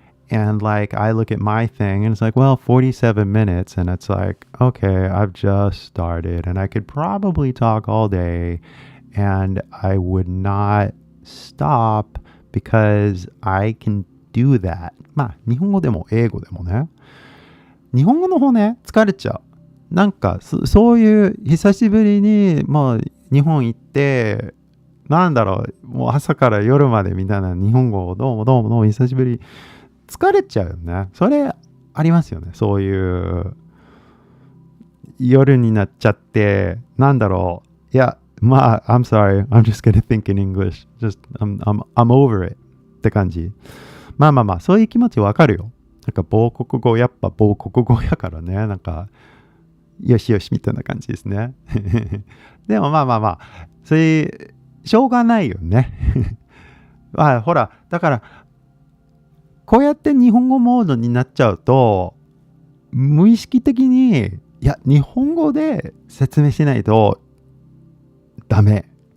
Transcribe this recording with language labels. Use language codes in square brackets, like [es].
[en] And I look at my thing and it's 47 minutes. And it's okay, I've just started and I could probably talk all day and I would not stop because I can do that. [ja] 日本語でも英語でもね。日本語の方ね、疲れちゃう。そういう久しぶりに日本行って、もう朝から夜までみたいな日本語をどうも久しぶり。疲れちゃうよね。それありますよね。そういう夜になっちゃって、いや、 [en] I'm sorry. I'm just gonna think in English. I'm over it って感じ。 [ja] そういう気持ちわかるよ。母国語、やっぱ母国語やからね。よしよしみたいな感じですね。でもそれ、しょうがないよね。ほら、だから、こうやって日本語モードになっちゃうと、無意識的に、日本語で説明しないとダメ。